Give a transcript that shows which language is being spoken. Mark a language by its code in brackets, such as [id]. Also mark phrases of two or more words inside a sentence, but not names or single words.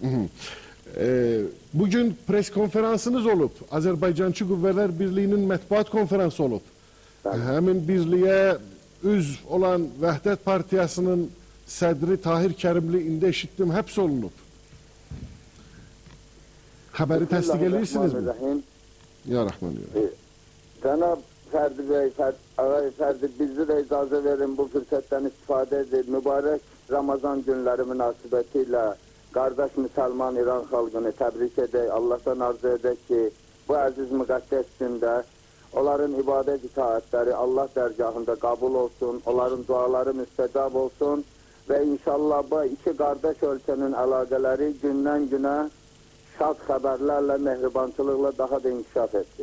[az] Bugün pres konferansınız olub. Azərbaycançı Qüvvələr Birliyinin mətbuat konferansı olub. Həmin birliyə üzv olan Vəhdət Partiyasının sədri Tahir Kərimli indi eşitdim, həbs olunub. Xəbəri təsdiq edirsiniz-mi? [ar] يا رحمن يا. [az] Cenab Ferdi Bey, Ağay Ferdi, bizi de icazə verin bu fürsətdən istifadə edin. Mübarək Ramazan günləri münasibətilə qardaş Müsəlman İran xalqını təbrik edək. Allah'tan arzu edək ki, bu əziz müqəddəs gündə onların ibadət itaətləri Allah dərgahında qəbul olsun, onların duaları müstəcab olsun və inşallah bu iki qardaş ölkənin əlaqələri gündən günə şad xəbərlərlə, mehribançılıqla daha da inkişaf etsin.